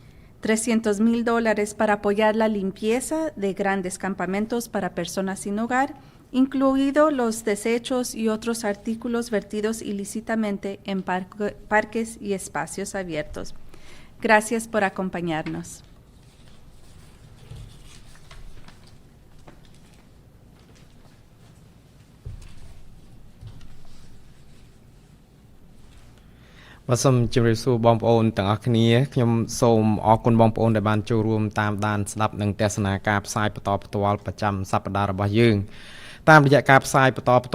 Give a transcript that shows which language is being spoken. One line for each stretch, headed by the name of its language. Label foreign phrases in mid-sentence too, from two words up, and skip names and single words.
Spanish: $300,000 para apoyar la limpieza de grandes campamentos para personas sin hogar, incluidos los desechos y otros artículos vertidos ilícitamente en parques y espacios abiertos. Gracias por acompañarnos.
Khmer: Soom ជម្រាបសួរបងប្អូនទាំងអស់គ្នាខ្ញុំសូមអរគុណបងប្អូនដែលបានចូលរួមតាមដានស្ដាប់និងទស្សនាការផ្សាយបន្តផ្ទាល់ប្រចាំសប្តាហ៍របស់យើងតាមរយៈការផ្សាយបន្តផ្ទា